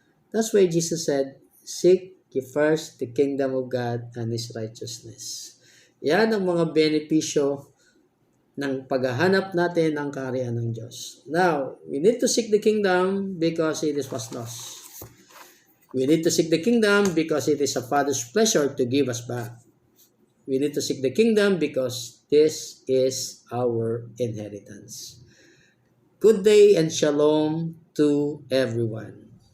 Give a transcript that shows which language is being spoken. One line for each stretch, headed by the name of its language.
English: That's why Jesus said, seek ye first the kingdom of God and His righteousness.
Filipino: Yan ang mga benepisyo ng paghahanap natin ng kaharian ng Diyos.
English: Now, we need to seek the kingdom because it is was lost. We need to seek the kingdom because it is a Father's pleasure to give us back. We need to seek the kingdom because this is our inheritance. Good day and shalom to everyone.